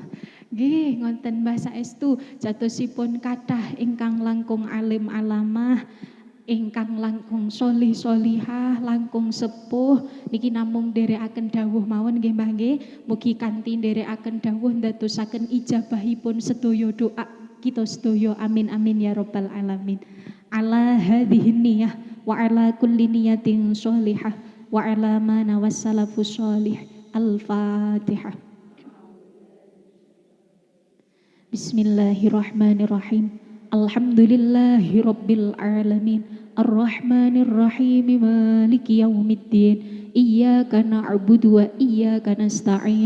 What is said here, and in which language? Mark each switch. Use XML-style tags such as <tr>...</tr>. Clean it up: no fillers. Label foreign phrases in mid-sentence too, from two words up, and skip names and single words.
<jv>Nggih ngonten Mbah saestu jatosipun kathah ingkang langkung alim alamah, ingkang langkung solih solihah, langkung sepuh niki namung nderekaken dawuh mawon nggih Mbah nggih. Mugi kanthi nderekaken dawuh ndadosaken ijabahipun sedaya doa kita sedaya.</jv> <ar>آمين آمين يا رب العالمين. على هذه النية وعلى كل نية صالحة وعلى ما نوى السلف الصالح. Al-Fatihah. Bismillahirrahmanirrahim. الحمد لله رب العالمين. الرحمن الرحيم. مالك يوم الدين. إياك نعبد وإياك نستعين.</ar>